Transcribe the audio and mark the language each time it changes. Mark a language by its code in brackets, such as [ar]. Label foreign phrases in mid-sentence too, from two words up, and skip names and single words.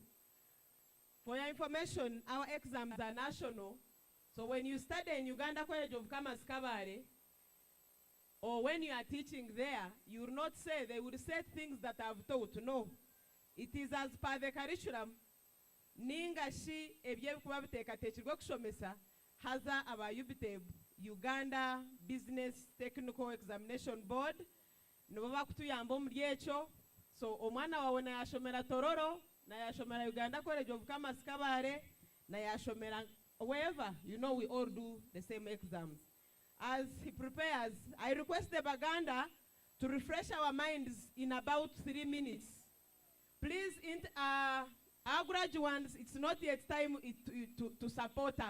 [en] For your information, our exams are national. So when you study in Uganda College of Commerce-Kabale, or when you are teaching there, you will not say, they will say things that I've taught. No. It is as per the curriculum. [cgg] Ninga shi ebyekuba biteekateekirwa okushomesa haza aba UBTEB, Uganda Business Technical Examination Board, nibo bakutuyamba omuli ekyo. [en] So [cgg] omwana wawe nayashomera Tororo, nayashomera Uganda College of Commerce-Kabale, nayashomera [en] wherever, you know we all do the same exams. As he prepares, I request the Baganda to refresh our minds in about 3 minutes. Please, our graduates, it's not yet time to support us.